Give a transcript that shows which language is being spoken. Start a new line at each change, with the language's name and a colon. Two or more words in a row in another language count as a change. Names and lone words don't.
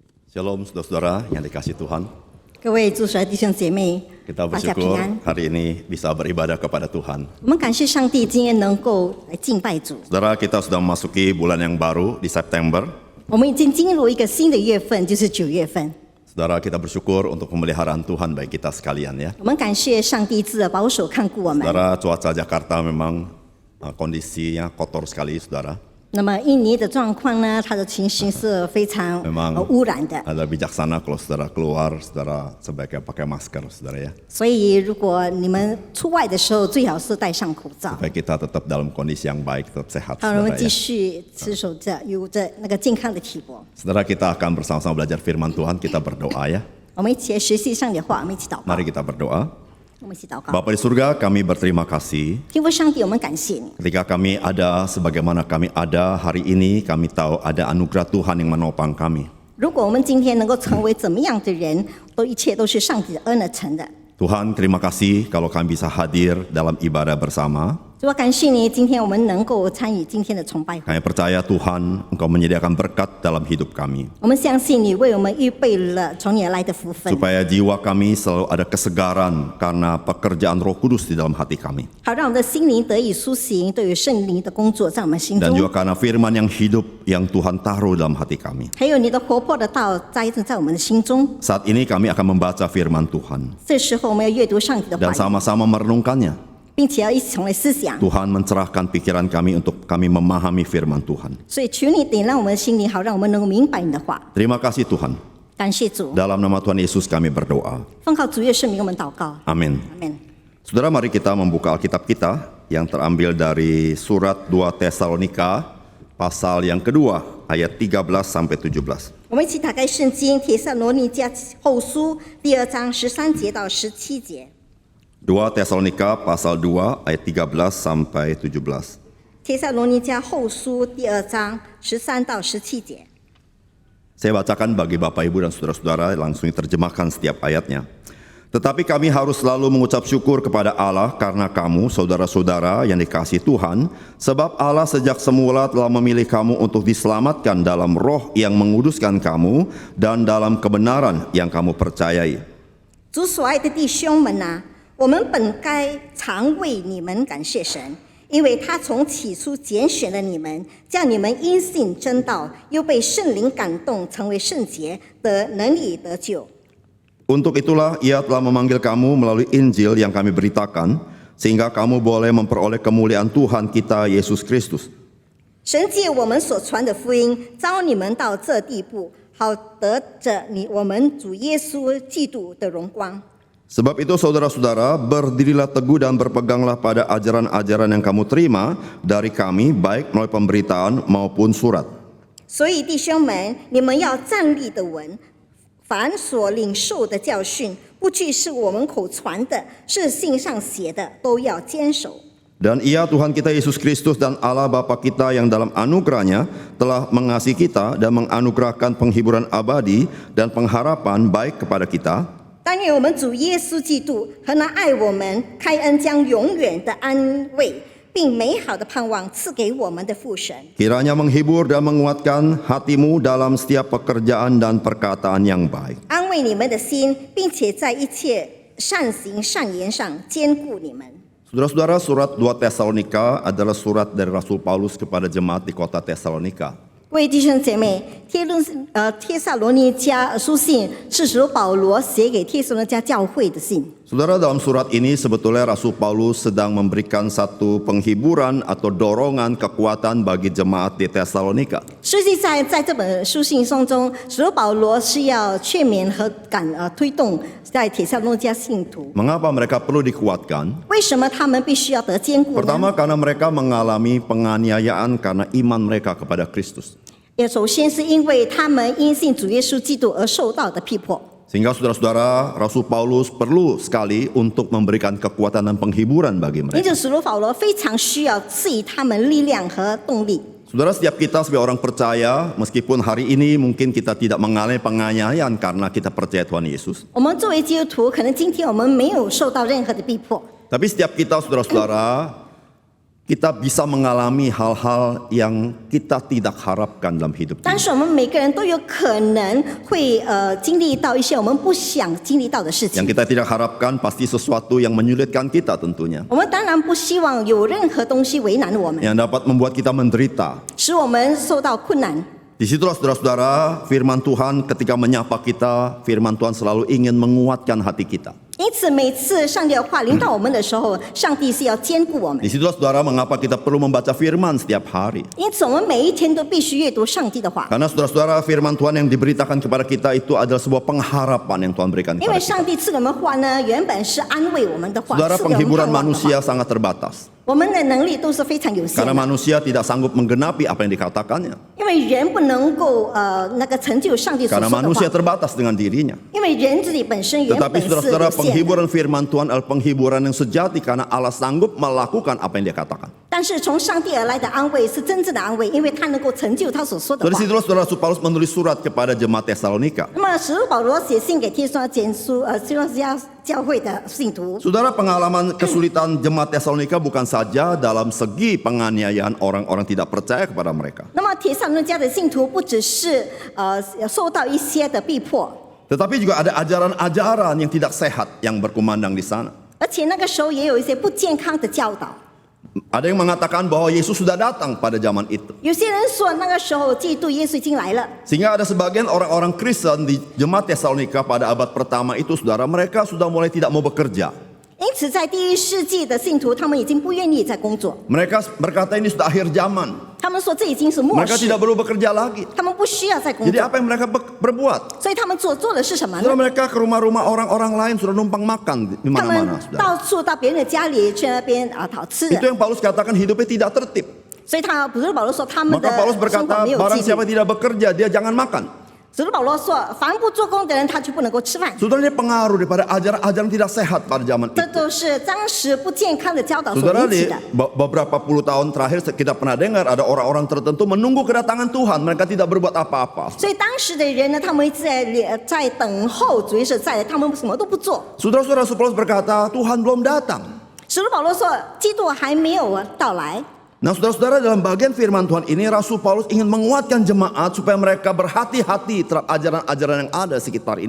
Indonesian: Shalom saudara-saudara yang dikasih Tuhan.
Chinese: 各位主的弟兄姐妹，
Indonesian: Kita
Chinese: 大家平
Indonesian: bersyukur
Chinese: 安。
Indonesian: hari ini bisa beribadah kepada Tuhan.
Chinese: 我们感谢上帝，今天能够来敬拜主。
Indonesian: Saudara, kita sudah memasuki bulan yang baru di September.
Chinese: 我们已经进入一个新的月份，就是9月份。
Indonesian: Saudara, kita bersyukur untuk pemeliharaan Tuhan bagi kita sekalian ya.
Chinese: 我们感谢上帝自保守看顾我们。
Indonesian: Saudara, cuaca Jakarta memang kondisinya kotor sekali, saudara.
Chinese: 那么印尼的状况呢，它的情形是非常
Indonesian: Memang
Chinese: 污染的。
Indonesian: ada bijaksana kalau saudara keluar, saudara sebaiknya pakai masker, saudara ya.
Chinese: 所以如果你们出外的时候，最好是戴上口罩，
Indonesian: Supaya kita tetap dalam kondisi yang baik, tetap sehat,
Chinese: 好，我们
Indonesian: saudara
Chinese: 继
Indonesian: ya.
Chinese: 续持守着有着那个健康的体魄。
Indonesian: Saudara, kita akan bersama-sama belajar firman Tuhan, kita berdoa ya.
Chinese: 我们一起来学习上帝的话，我们一起祷告。
Indonesian: Mari kita berdoa.
Chinese: 我们一起祷告。
Indonesian: Bapa di surga, kami berterima kasih.
Chinese: 天父上帝，我们感谢你。
Indonesian: Ketika kami ada sebagaimana kami ada hari ini, kami tahu ada anugerah Tuhan yang menopang kami.
Chinese: 如果我们今天能够成为怎么样的人，一切都是上帝的恩而成的。
Indonesian: Tuhan, terima kasih kalau kami bisa hadir dalam ibadah bersama.
Chinese: 主啊，感谢你，今天我们能够参与今天的崇拜会。
Indonesian: Kami percaya Tuhan, Engkau menyediakan berkat dalam hidup kami.
Chinese: 我们相信你为我们预备了从你而来的福分，
Indonesian: Supaya jiwa kami selalu ada kesegaran karena pekerjaan Roh Kudus di dalam hati kami.
Chinese: 好让我们的心灵得以苏醒，对于圣灵的工作在我们心
Indonesian: Dan
Chinese: 中，
Indonesian: juga karena firman yang hidup yang Tuhan taruh dalam hati kami.
Chinese: 还有你的活泼的道栽种在我们的心中。
Indonesian: Saat ini kami akan membaca firman Tuhan
Chinese: 这时候我们要阅读上帝的
Indonesian: dan
Chinese: 话语，
Indonesian: sama-sama merenungkannya.
Chinese: 并且要一起成为思想。
Indonesian: Tuhan mencerahkan pikiran kami untuk kami memahami firman Tuhan.
Chinese: 所以求你点亮我们的心灵，好让我们能够明白你的话。
Indonesian: Terima kasih Tuhan.
Chinese: 感谢主，
Indonesian: Dalam nama Tuhan Yesus kami berdoa.
Chinese: 奉靠主耶稣名，我们祷告，
Indonesian: Amin.
Chinese: 阿门。
Indonesian: Saudara, mari kita membuka Alkitab kita yang terambil dari surat 2 Tesalonika pasal yang kedua ayat 13 sampai 17.
Chinese: 我们一起打开圣经《帖撒罗尼迦后书》第2章13节到17节。
Indonesian: 2 Tesalonika pasal 2 ayat 13 sampai 17.
Chinese: 帖撒罗尼迦后书第2章13到17节。
Indonesian: Saya bacakan bagi Bapak Ibu dan saudara-saudara, langsung diterjemahkan setiap ayatnya. Tetapi kami harus selalu mengucap syukur kepada Allah karena kamu, saudara-saudara yang dikasihi Tuhan, sebab Allah sejak semula telah memilih kamu untuk diselamatkan dalam roh yang menguduskan kamu dan dalam kebenaran yang kamu percayai.
Chinese: 主所爱的弟兄们啊，我们本该常为你们感谢神，因为他从起初拣选了你们，叫你们因信真道，又被圣灵感动，成为圣洁，得能力得救。
Indonesian: Untuk itulah ia telah memanggil kamu melalui Injil yang kami beritakan, sehingga kamu boleh memperoleh kemuliaan Tuhan kita Yesus Kristus.
Chinese: 神借我们所传的福音，召你们到这地步，好得着我们主耶稣基督的荣光。
Indonesian: Sebab itu saudara-saudara, berdirilah teguh dan berpeganglah pada ajaran-ajaran yang kamu terima dari kami, baik melalui pemberitaan maupun surat.
Chinese: 所以弟兄们，你们要站立得稳，凡所领受的教训，不去是我们口传的，是信上写的，都要坚守。
Indonesian: Dan ia Tuhan kita Yesus Kristus dan Allah Bapa kita yang dalam anugerahnya telah mengasihi kita dan menganugerahkan penghiburan abadi dan pengharapan baik kepada kita.
Chinese: 但愿我们主耶稣基督和那爱我们、开恩将永远的安慰并美好的盼望赐给我们的父神，
Indonesian: Kiranya menghibur dan menguatkan hatimu dalam setiap pekerjaan dan perkataan yang baik.
Chinese: 安慰你们的心，并且在一切善行善言上坚固你们。
Indonesian: Saudara-saudara, surat 2 Tesalonika adalah surat dari Rasul Paulus kepada jemaat di kota Tesalonika.
Chinese: 各位弟兄姐妹，帖撒罗尼迦书信是使徒保罗写给帖撒罗尼迦教会的信。
Indonesian: Saudara, dalam surat ini sebetulnya Rasul Paulus sedang memberikan satu penghiburan atau dorongan kekuatan bagi jemaat di Tesalonika.
Chinese: 实际在这本书信中，使徒保罗是要劝勉和推动在帖撒罗尼迦信徒。
Indonesian: Mengapa mereka perlu dikuatkan?
Chinese: 为什么他们必须要得坚固呢？
Indonesian: Pertama, karena mereka mengalami penganiayaan karena iman mereka kepada Kristus.
Chinese: 首先是因为他们因信主耶稣基督而受到的逼迫。
Indonesian: Sehingga saudara-saudara, Rasul Paulus perlu sekali untuk memberikan kekuatan dan penghiburan bagi
Chinese: 因
Indonesian: mereka.
Chinese: 此，使徒保罗非常需要赐予他们力量和动力。
Indonesian: Saudara, setiap kita sebagai orang percaya, meskipun hari ini mungkin kita tidak mengalami penganiayaan karena kita percaya Tuhan Yesus.
Chinese: 我们作为基督徒，可能今天我们没有受到任何的逼迫，
Indonesian: Tapi setiap kita, saudara-saudara, kita bisa mengalami hal-hal yang kita tidak harapkan dalam hidup
Chinese: 但
Indonesian: kita.
Chinese: 是我们每个人都有可能会经历到一些我们不想经历到的事情
Indonesian: Yang。kita tidak harapkan pasti sesuatu yang menyulitkan kita tentunya.
Chinese: 我们当然不希望有任何东西为难我们，
Indonesian: Yang dapat membuat kita menderita.
Chinese: 使我们受到困难。
Indonesian: Disitulah saudara-saudara, firman Tuhan ketika menyapa kita, firman Tuhan selalu ingin menguatkan hati kita.
Chinese: 因此，每次上帝的话临到我们的时候，上帝是要兼顾我们。
Indonesian: Disitulah saudara mengapa kita perlu membaca firman setiap hari.
Chinese: 因此，我们每一天都必须阅读上帝的话，
Indonesian: Karena saudara-saudara firman Tuhan yang diberitakan kepada kita itu adalah sebuah pengharapan yang Tuhan berikan
Chinese: 因为
Indonesian: kepada kita.
Chinese: 上帝赐给我们话呢，原本是安慰我们的话，
Indonesian: Saudara,
Chinese: 赐给我们
Indonesian: penghiburan
Chinese: 盼望的
Indonesian: manusia
Chinese: 话。
Indonesian: sangat terbatas.
Chinese: 我们的能力都是非常有限
Indonesian: Karena
Chinese: 的，
Indonesian: manusia tidak sanggup menggenapi apa yang dikatakannya.
Chinese: 因为人不能够那个成就上帝所
Indonesian: Karena
Chinese: 说的
Indonesian: manusia
Chinese: 话，
Indonesian: terbatas dengan dirinya.
Chinese: 因为人自己本身原
Indonesian: Tetapi
Chinese: 本是
Indonesian: saudara-saudara,
Chinese: 有限的。
Indonesian: penghiburan firman Tuhan adalah penghiburan yang sejati karena Allah sanggup melakukan apa yang dia katakan.
Chinese: 但是从上帝而来的安慰是真正的安慰，因为他能够成就他所说的
Indonesian: Dari
Chinese: 话。
Indonesian: situlah saudara Paulus menulis surat kepada jemaat Tesalonika.
Chinese: 那么使徒保罗写信给提摩太教会的信徒，
Indonesian: Saudara, pengalaman kesulitan jemaat Tesalonika bukan saja dalam segi penganiayaan orang-orang tidak percaya kepada mereka.
Chinese: 那么铁撒罗尼迦的信徒不只是受到一些的逼迫，
Indonesian: Tetapi juga ada ajaran-ajaran yang tidak sehat yang berkumandang di sana.
Chinese: 而且那个时候也有一些不健康的教导。
Indonesian: Ada yang mengatakan bahwa Yesus sudah datang pada zaman itu.
Chinese: 有些人说那个时候基督耶稣已经来了，
Indonesian: Sehingga ada sebagian orang-orang Kristen di jemaat Tesalonika pada abad pertama itu, saudara, mereka sudah mulai tidak mau bekerja.
Chinese: 因此在第一世纪的信徒，他们已经不愿意再工作，
Indonesian: Mereka berkata ini sudah akhir zaman.
Chinese: 他们说这已经是末
Indonesian: Mereka
Chinese: 世，
Indonesian: tidak perlu bekerja lagi.
Chinese: 他们不需要再工
Indonesian: Jadi
Chinese: 作，
Indonesian: apa yang mereka berbuat?
Chinese: 所以他们做的是什么
Indonesian: Saudara,
Chinese: 呢？
Indonesian: mereka ke rumah-rumah orang-orang lain sudah numpang makan di
Chinese: 他们
Indonesian: mana-mana, saudara.
Chinese: 到处到别人的家里去那边讨吃
Indonesian: Itu
Chinese: 的，
Indonesian: yang Paulus katakan hidupnya tidak tertib.
Chinese: 所以他不是保罗说他们的
Indonesian: Maka Paulus
Chinese: 生活
Indonesian: berkata,
Chinese: 没有
Indonesian: barang
Chinese: 纪
Indonesian: siapa
Chinese: 律。
Indonesian: tidak bekerja, dia jangan makan.
Chinese: 使徒保罗说，凡不做工的人，他就不能够吃饭。
Indonesian: Saudara, ini pengaruh daripada ajaran-ajaran tidak sehat pada zaman
Chinese: 这
Indonesian: itu.
Chinese: 都是当时不健康的教导所
Indonesian: Saudara,
Chinese: 引起
Indonesian: di
Chinese: 的。
Indonesian: beberapa puluh tahun terakhir kita pernah dengar ada orang-orang tertentu menunggu kedatangan Tuhan. Mereka tidak berbuat apa-apa.
Chinese: 所以当时的人呢，他们在等候主耶稣再来，他们什么都不做。
Indonesian: Saudara-saudara, Paulus berkata, Tuhan belum datang.
Chinese: 使徒保罗说，基督还没有到来。
Indonesian: Nah, saudara-saudara, dalam bagian firman Tuhan ini Rasul Paulus ingin menguatkan jemaat supaya mereka berhati-hati terhadap ajaran-ajaran yang ada di sekitar ini.